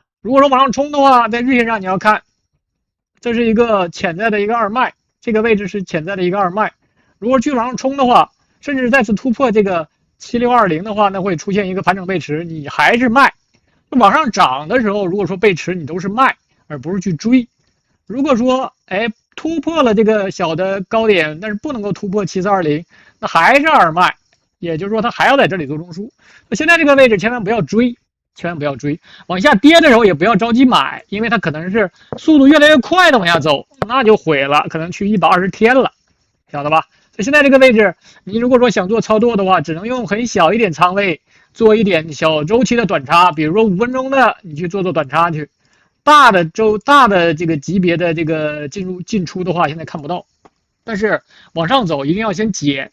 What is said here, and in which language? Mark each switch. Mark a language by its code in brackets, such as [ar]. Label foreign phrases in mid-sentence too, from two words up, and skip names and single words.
[zh] 如果說往上衝的話，在日線上你要看，這是一個潛在的一個二賣，這個位置是潛在的一個二賣。如果繼續往上衝的話，甚至再次突破這個7620的話，那會出現一個盤整背馳，你還是賣。往上漲的時候，如果說背馳，你都是賣，而不是去追。如果說突破了這個小的高點，但是不能夠突破7420，那還是二賣，也就是說它還要在這裡做中枢。那現在这個位置千萬不要追，千万不要追，往下跌的时候也不要着急買，因为它可能是速度越来越快的往下走，那就毁了，可能去120天了，曉得吧？所以現在這個位置，你如果說想做操作的話，只能用很小一點倉位，做一點小周期的短差，比如說5分鐘的，你去做短差去。大的這個級別的這個進出的話，現在看不到，但是往上走一定要先減。